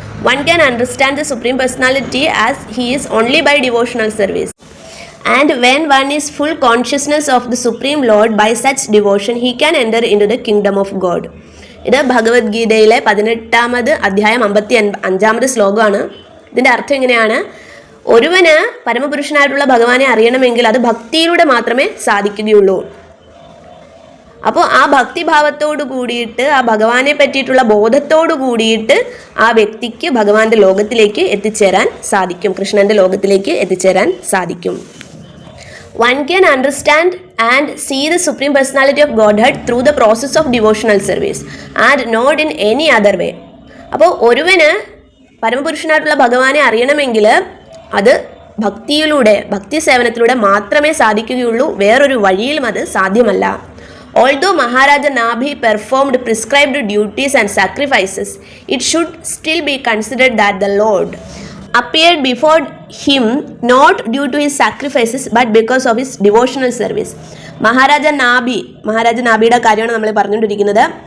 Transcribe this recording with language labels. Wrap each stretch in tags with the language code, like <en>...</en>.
<en>One can understand the Supreme Personality as he is only by devotional service. And when one is full consciousness of the Supreme Lord by such devotion, he can enter into the kingdom of God.</en> <ml>ഇത് ഭഗവത്ഗീതയിലെ 18ാമത് അധ്യായം 55ാമത് ശ്ലോകമാണ്. ഇതിൻ്റെ അർത്ഥം ഇങ്ങനെയാണ്: ഒരുവന് പരമപുരുഷനായിട്ടുള്ള ഭഗവാനെ അറിയണമെങ്കിൽ അത് ഭക്തിയിലൂടെ മാത്രമേ സാധിക്കുകയുള്ളൂ. അപ്പോൾ ആ ഭക്തിഭാവത്തോടു കൂടിയിട്ട്, ആ ഭഗവാനെ പറ്റിയിട്ടുള്ള ബോധത്തോടു കൂടിയിട്ട് ആ വ്യക്തിക്ക് ഭഗവാന്റെ ലോകത്തിലേക്ക് എത്തിച്ചേരാൻ സാധിക്കും, കൃഷ്ണന്റെ ലോകത്തിലേക്ക് എത്തിച്ചേരാൻ സാധിക്കും.</ml> <en>One can understand and see the Supreme Personality of Godhead through the process of devotional service and not in any other way.</en> <ml>അപ്പോൾ ഒരുവന് പരമപുരുഷനായിട്ടുള്ള ഭഗവാനെ അറിയണമെങ്കിൽ അത് ഭക്തിയിലൂടെ, ഭക്തി സേവനത്തിലൂടെ മാത്രമേ സാധിക്കുകയുള്ളൂ. വേറൊരു വഴിയിലും അത് സാധ്യമല്ല.</ml> <en>Although Maharaja Nabhi performed prescribed duties and sacrifices, it should still be considered that the Lord appeared before him not due to his sacrifices but because of his devotional service.</en> <ml>Maharaja നാഭിയുടെ കാര്യമാണ് നമ്മൾ പറഞ്ഞുകൊണ്ടിരിക്കുന്നത്.</ml>